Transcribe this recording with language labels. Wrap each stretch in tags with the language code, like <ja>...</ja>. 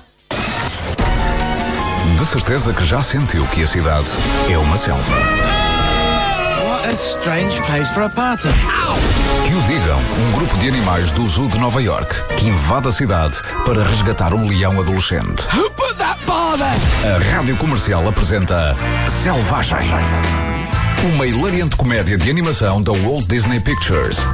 <pt>De certeza que já sentiu que a cidade é uma selva.</pt> <en>What a strange place for a party.</en> <pt>Que o digam um grupo de animais do Zoo de Nova York que invade a cidade para resgatar um leão adolescente.</pt> <en>Who put that bother?</en> <pt>A Rádio Comercial apresenta Selvagem. Uma hilariante comédia de animação da Walt Disney Pictures.</pt>